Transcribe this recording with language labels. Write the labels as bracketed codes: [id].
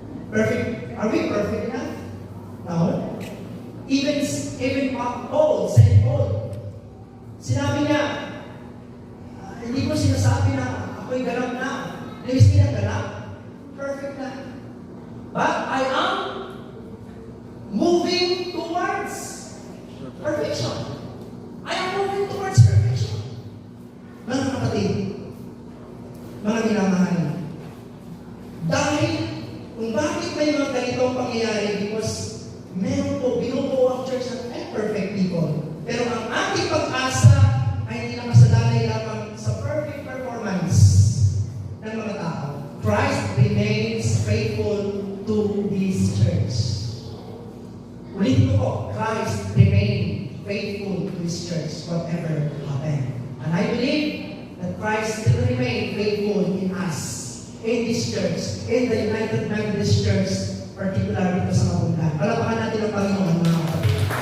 [en] Perfect? Are we perfect na? No? Even Paul, St. [tl] Paul, sinabi niya, hindi ko sinasabi na ako'y ganap na. Liwis niya ganap. Perfect na. [en] But I am moving towards perfection. I am moving towards perfection. [tl] Mga kapatid, mga minamahal, dahil kung bakit may mga ganitong pangyayari because meron po, binubuo ang church ng imperfect people. Pero ang ating pag-asa ay hindi nakasalalay lamang sa perfect performance ng mga tao. [en] Christ remains faithful to His church. Ulitin ko po, Christ remains faithful to His church, whatever happened. And I believe that Christ still remains faithful in us, in this church, in the United Methodist Church, particularly [tl] dito sa Mabungan. Palapakan natin ang Panginoon, mga kapatid.